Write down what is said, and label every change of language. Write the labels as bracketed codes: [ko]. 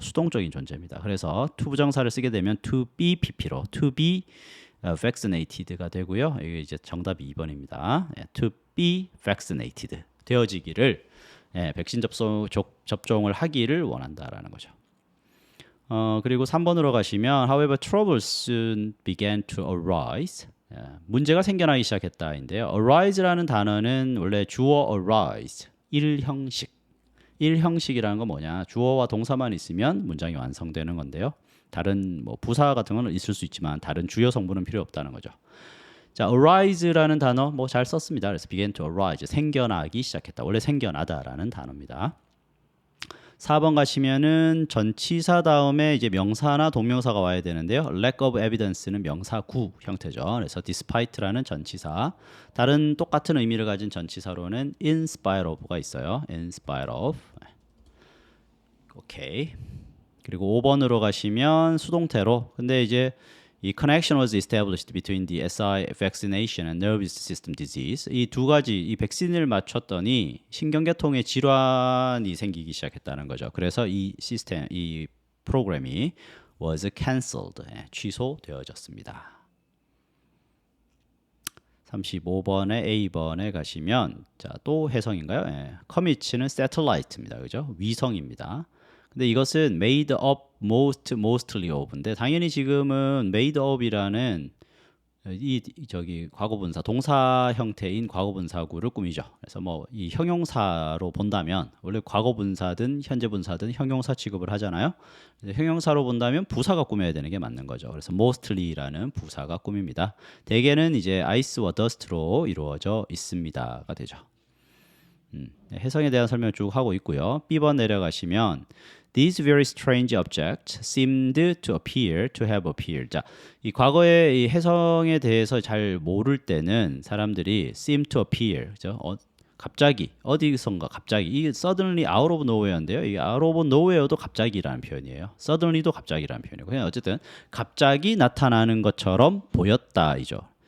[ko] 수동적인 존재입니다. 그래서 투부정사를 쓰게 되면 [en] to be pp [ko] 로 [en] to be vaccinated [ko] 가 되고요. 이게 이제 정답이 2번입니다. [en] to be vaccinated [ko] 되어지기를 예, 백신 접종을 하기를 원한다라는 거죠. 그리고 3번으로 가시면 [en] however troubles soon began to arise. [ko] 예, 문제가 생겨나기 시작했다인데요. arise라는 단어는 원래 주어 arise, 일형식. 일형식이라는 건 뭐냐? 주어와 동사만 있으면 문장이 완성되는 건데요. 다른 뭐 부사 같은 거는 있을 수 있지만 다른 주요 성분은 필요 없다는 거죠. 자, arise라는 단어 뭐 잘 썼습니다. 그래서 [en] began to arise, [ko] 생겨나기 시작했다. 원래 생겨나다라는 단어입니다. 4번 가시면은 전치사 다음에 이제 명사나 동명사가 와야 되는데요. [en] lack of evidence [ko] 는 명사구 형태죠. 그래서 despite라는 전치사, 다른 똑같은 의미를 가진 전치사로는 [en] in spite of [ko] 가 있어요. [en] in spite of. [ko] 오케이. 그리고 5번으로 가시면 수동태로. 근데 이제 이 [en] connection was established between the SI vaccination and nervous system disease. [ko] 이 두 가지 이 백신을 맞췄더니 신경계통의 질환이 생기기 시작했다는 거죠. 그래서 이 시스템, 이 프로그램이 [en] was cancelled, [ko] 취소되어졌습니다. 35번에 A번에 가시면 자, 또 해성인가요? commit는 satellite입니다. 그죠? 위성입니다. 근데 이것은 [en] made up mostly of [ko] 인데 당연히 지금은 made up이라는 저기 과거분사 동사 형태인 과거분사구를 꾸미죠. 그래서 뭐 이 형용사로 본다면 원래 과거분사든 현재분사든 형용사 취급을 하잖아요. 형용사로 본다면 부사가 꾸며야 되는 게 맞는 거죠. 그래서 mostly라는 부사가 꾸밉니다. 대개는 이제 ice와 dust로 이루어져 있습니다가 되죠. 해성에 대한 설명 쭉 하고 있고요. B번 내려가시면 [en] These very strange objects seemed to appear to have appeared. [ko] 자, 이 과거의 이 해성에 대해서 잘 모를 때는 사람들이 [en] seem to appear, [ko] 그죠? 갑자기 어디선가 갑자기 이게 [en] suddenly out of nowhere [ko] 인데요. 이 [en] out of nowhere [ko] 도 갑자기라는 표현이에요. suddenly도 갑자기라는 표현이고 그냥 어쨌든 갑자기 나타나는 것처럼 보였다이죠.